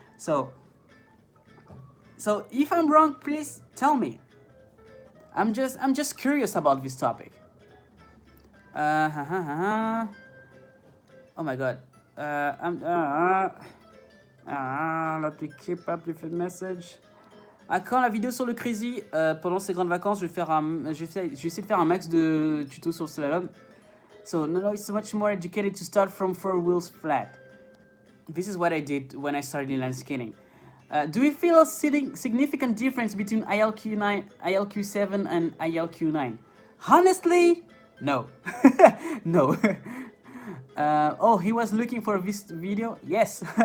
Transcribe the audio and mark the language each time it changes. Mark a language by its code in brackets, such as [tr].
[en] So if I'm wrong, please tell me. I'm just curious about this topic. Oh my god. Let me keep up with the message. [fr] Quand la vidéo sur le Crazy pendant ces grandes vacances, je vais essayer de faire un max de tutos sur le slalom. [en] So no, it's much more educated to start from 4 wheels flat. This is what I did when I started inline skating. Do you feel a significant difference between ILQ7 and ILQ9? Honestly, no. No. Oh, he was looking for this video? Yes.